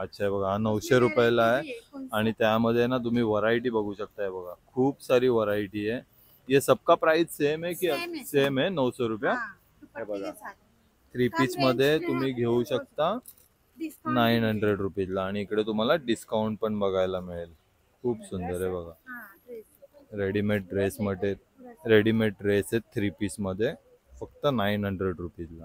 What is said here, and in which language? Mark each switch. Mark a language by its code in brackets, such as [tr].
[mr] अच्छा बघा हा 900 रुपयाला आहे. आणि त्यामध्ये ना तुम्ही व्हरायटी बघू शकताय. बघा खूप सारी व्हरायटी आहे. [hi] ये सबका प्राइस सेम है की सेम है 900 रुपया? [mr] हे बघा 3 पीस मध्ये तुम्ही घेऊ शकता 900 रुपीजला. आणि इकडे तुम्हाला डिस्काउंट पण बघायला मिळेल. खूप सुंदर आहे बघा. रेडीमेड ड्रेस मध्ये रेडीमेड ड्रेस आहेत 3 पीस मध्ये फक्त 900 रुपीजला.